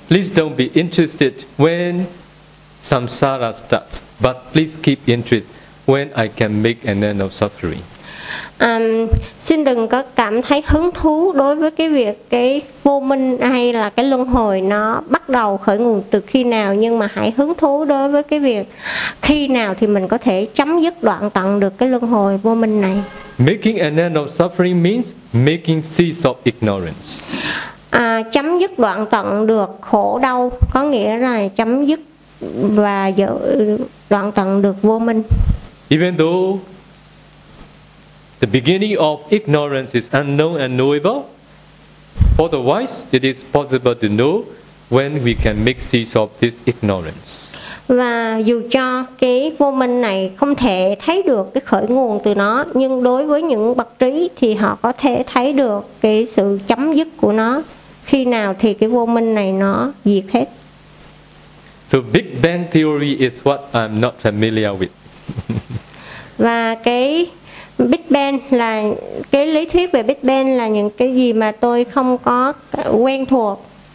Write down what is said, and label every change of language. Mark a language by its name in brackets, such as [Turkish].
[English] Please don't be interested when samsara starts, but please keep interest when I can make an end of suffering. [Vietnamese] Xin đừng có cảm thấy hứng thú đối với cái việc cái vô minh hay là cái luân hồi nó bắt đầu khởi nguồn từ khi nào, nhưng mà hãy hứng thú đối với cái việc khi nào thì mình có thể chấm dứt đoạn tận được cái luân hồi vô minh này. [English] Making an end of suffering means making cease of ignorance. [Vietnamese] Chấm dứt đoạn tận được khổ đau có nghĩa là chấm dứt và đoạn tận được vô minh. [English] Even though the beginning of ignorance is unknown and knowable. Otherwise, it is possible to know when we can make cease of this ignorance. [Vietnamese] Và dù cho cái vô minh này không thể thấy được cái khởi nguồn từ nó, nhưng đối với những bậc trí thì họ có thể thấy được cái sự chấm dứt của nó. Khi nào thì cái vô minh này nó diệt hết. [English] So Big Bang Theory is what I'm not familiar with. [Vietnamese] Và cái Big Bang là cái lý thuyết về Big Bang là những cái gì mà tôi không có quen thuộc.